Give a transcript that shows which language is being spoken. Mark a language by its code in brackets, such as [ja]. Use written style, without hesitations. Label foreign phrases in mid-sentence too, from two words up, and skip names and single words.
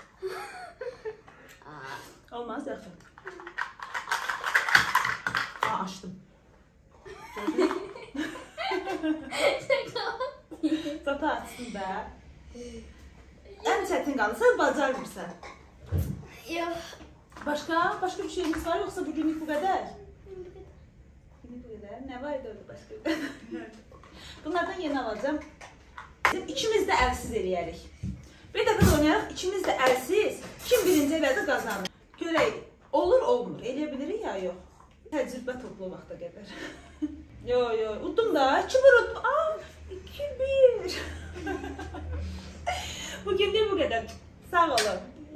[az] Olmaz, yaxşı. Açdım. Zata açdın da. En çətin qaldı, sən bacarmırsan. Yox. [tr] Başka bir şeyimiz var yoksa bugünlük bu kadar? Bugünlük bu kadar. Ne var orada başka? Bunlardan yeni alacağım. [az] İkimiz de əlsiz eləyərik. Bir dəfə oynayarıq, ikimiz de əlsiz. Kim birinci elədi qazanır. Görək, olur, olmur. Eləyə bilirik ya, yox. Təcrübə toplu vaxta qədər. Yo, udum da. 2-1 udum. 2-1. [tr] Bugünlük bu kadar. Sağ olun.